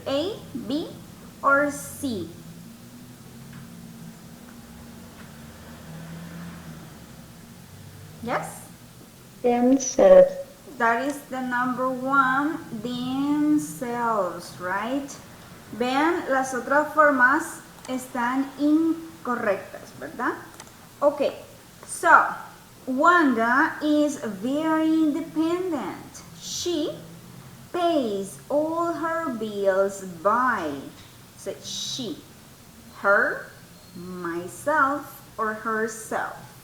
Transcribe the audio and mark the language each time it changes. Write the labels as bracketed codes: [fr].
[en] A, B, or C? Yes? Themselves. That is the number 1, themselves, right? [es] Vean, las otras formas están incorrectas, ¿verdad? [en] Okay, so Wanda is very independent. She pays all her bills by, so she, her, myself, or herself.